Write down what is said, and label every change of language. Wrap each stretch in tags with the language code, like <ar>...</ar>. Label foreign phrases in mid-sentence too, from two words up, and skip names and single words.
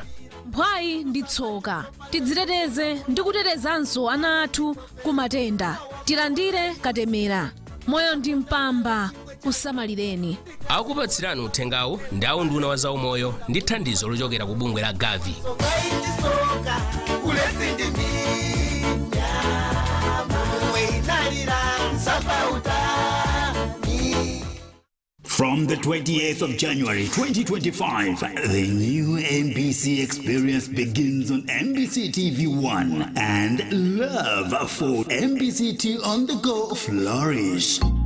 <ny>Mphwayi ndi tsoka, tidziteteze ndi kutetezanso ana athu ku matenda. Tilandire katemera, moyo ndi mpamba, usamalireni. Akupatsirani uthengawu ndi a nduna wa zaumoyo ndi thandizo lochokera ku bungwe la Gavi.</ny> <en>From the 28th of January 2025, the new MBC experience begins on MBC TV1, and love for MBC2 on the go flourish.</en>